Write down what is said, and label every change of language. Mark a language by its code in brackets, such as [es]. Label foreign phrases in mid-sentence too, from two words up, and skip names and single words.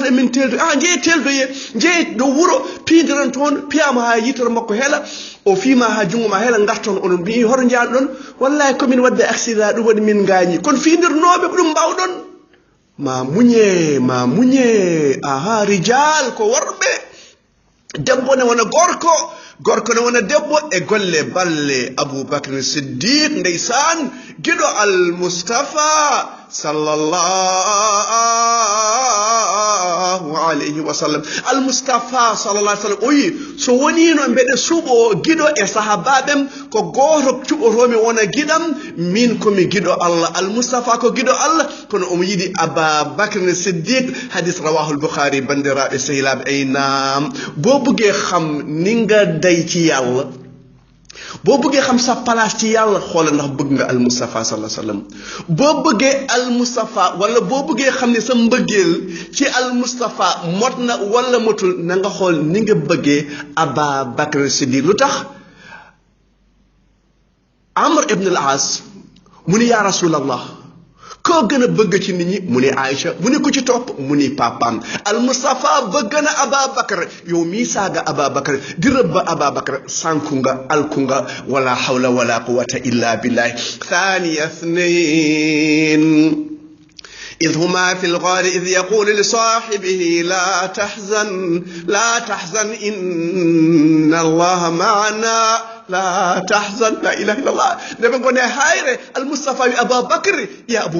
[ff] e min teldoye jeeye teldoye jeeye ɗo wuuro pidiran toon piyama ha yitoro makko heela o fiima ha jungo ma heela garton onon mbi hoto jaan ɗon wallahi komin wadde accident ɗum waɗi min gañi kono fidirnoɓe ko ɗum mbawɗon ma muñe aha rijal ko worɓe debbo ne wona gorko ne wona debbo e golle balle aboubacry siddiq ndeysan giɗo al-mustafa [ar] sallallahu alayhi wa sallam [ff] al-mustafa [ar] sallallahu alayhi wa sallam [ff] o wi so wonino mbeɗa suɓo giɗo e sahabaɓem ko goto cuɓotomi wona giɗam min komi giɗo Allah al-mustafa ko giɗo Allah kono omo yiɗi aboubacry siddiq [ar] hadis rawahu al-bukhari [ff] bandiraɓe sehilaɓe [wo] ay nam bo buggee xam ni nga day ci yàlla boo bëggee xam sa place ci yàlla xoolal ndax bëgg nga al Mustafa [ar] sallallahu alayhi wasallam [wo] boo bëggee al Mustafa wala boo bëggee xam ne sa mbëggeel ci al Mustafa mot na wala motul na nga xool ni nga bëggee Ababakar Siddiq lu tax Amr ibn al-As mu ni [ar] yaa Rasulallah [wo] koo gën a bëgg ci nit ñi mu ni Aïcha mu ni ku ci topp mu ni papaam al Mustafa bëgg na Ababakar yow mii saaga Ababakar di rëbba Ababakar sànku nga alku nga [ar] ولا حول ولا قوة إلا بالله ثاني اثنين إذ هما في الغار إذ يقول لصاحبه لا تحزن إن الله معنا لا تحزن لا إله إلا الله نبي قلنا هايرة المصطفى أبا بكر يا أبو